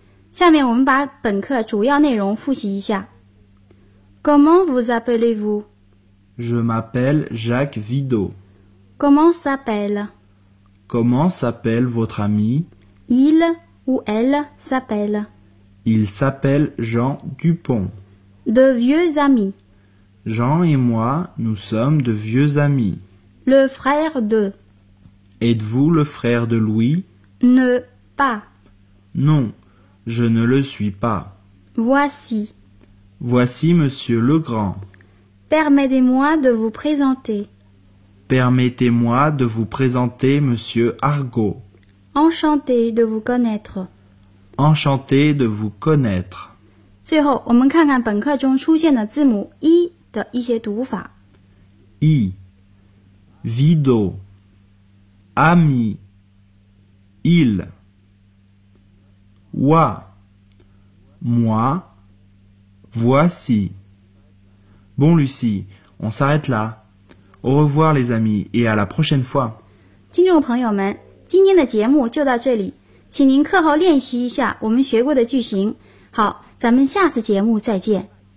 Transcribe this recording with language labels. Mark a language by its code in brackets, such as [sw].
[zh] 下面我们把本课主要内容复习一下。 [fr] Comment vous appelez-vous？ Je m'appelle Jacques Vidot. Comment s'appelle？ Comment s'appelle votre ami？ Il ou elle s'appelle？ Il s'appelle Jean Dupont. De vieux amis？ Jean et moi, nous sommes de vieux amis. Le frère de？ Êtes-vous le frère de Louis？ Ne pas. Non. « Je ne le suis pas. »« Voici. »« Voici Monsieur Legrand. »« Permettez-moi de vous présenter. »« Permettez-moi de vous présenter Monsieur Argot. »« Enchanté de vous connaître. »« Enchanté de vous connaître. » [zh] 最后，我们看看本课中出现的字母 I 的一些读法。 [fr] I, Vido, Ami, Il. Wa, moi, voici. Bon, Lucie, on s'arrête là. Au revoir, les amis, et à la prochaine fois. [zh] 听众朋友们，今天的节目就到这里，请您课后练习一下我们学过的句型。好，咱们下次节目再见。